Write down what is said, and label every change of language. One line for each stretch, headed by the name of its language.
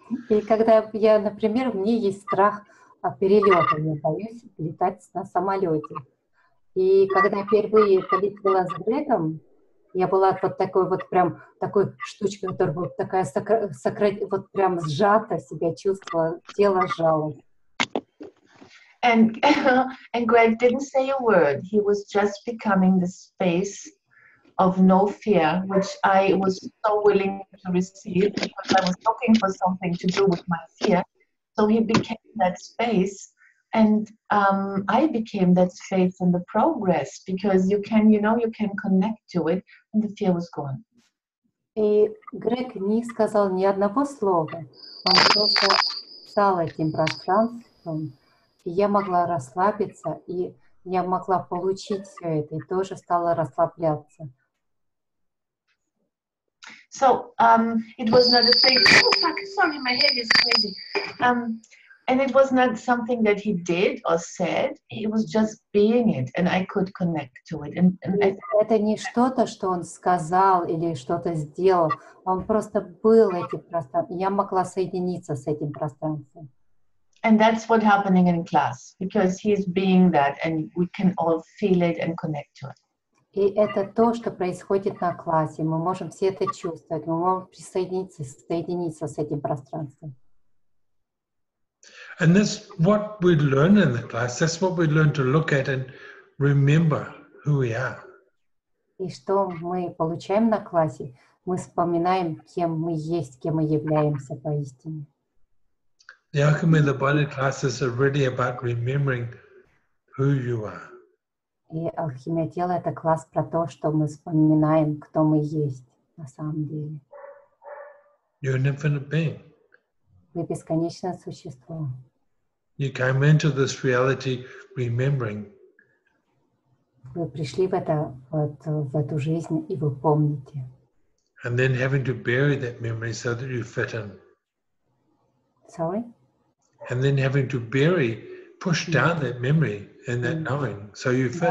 Russian: И когда я, например, мне есть страх от перелета, я боюсь летать на самолете. И когда впервые полетела с Грегом, я была вот такой вот прям такой штучкой, которая вот такая вот прям сжата себя чувствовала, тело сжалось.
English: And Greg didn't say a word. He was just becoming the space of no fear, which I was so willing to receive because I was looking for something to do with my fear. So he became that space, and I became that space in the progress, because you can connect to it, and the fear was gone.
Russian: И Грег не сказал ни одного слова. Он просто стал этим пространством, и я могла расслабиться, и я могла получить все это, и тоже стала расслабляться.
English: So it was not a thing. Oh fuck! Sorry, my head is crazy. And it was not something that he did or said. He was just being it, and I could connect to it. And
Russian: это не что-то, что он сказал или что-то сделал. Он просто был этим пространством. Я могла соединиться с этим пространством.
English: And that's what's happening in class, because he's being that, and we can all feel it and connect to it.
Russian: И это то, что происходит на классе. Мы можем все это чувствовать. Мы можем соединиться с этим пространством.
English: And that's what we learn in the class. That's what we learn to look at and remember who we are.
Russian: И что мы получаем на классе? Мы вспоминаем, кем мы есть, кем мы являемся поистине.
English: The Alchemy of the Body classes are really about remembering who you are.
Russian: И алхимия тела — это класс про то, что мы вспоминаем, кто мы есть на самом деле.
English: You're an infinite being.
Russian: Вы бесконечное существо.
English: You came into this reality remembering.
Russian: Вы пришли в эту жизнь, и вы помните.
English: And then having to bury that memory so that you fit in. Sorry? And then having to push down that memory and that knowing so you fit.